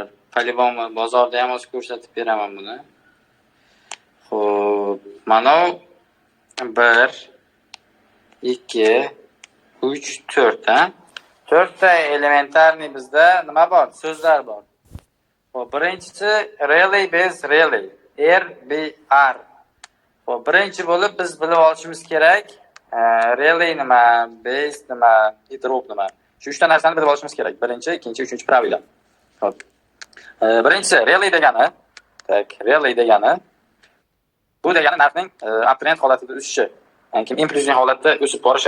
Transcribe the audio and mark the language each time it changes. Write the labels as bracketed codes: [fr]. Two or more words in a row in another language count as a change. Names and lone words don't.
[uz] По-любому bozorda ham o'z ko'rsatib beraman buni. Xo'p, mana 1 2 3 4 ha. 4 ta elementarniy bizda nima bor? So'zlar bor. Xo'p, birinchisi [en] really base really. [uz] RBR. Xo'p, birinchi bo'lib biz bilib olishimiz kerak. Really nima, base nima, drop nima. Shu 3 ta narsani bilib olishimiz kerak. Birinchi, ikkinchi, uchinchi pravilo. Xo'p. Birinchisi really degani, tak, really degani bu degani narxning uptrend holatida o'sishi, ya'ni impulsiv holatda o'sib borishi.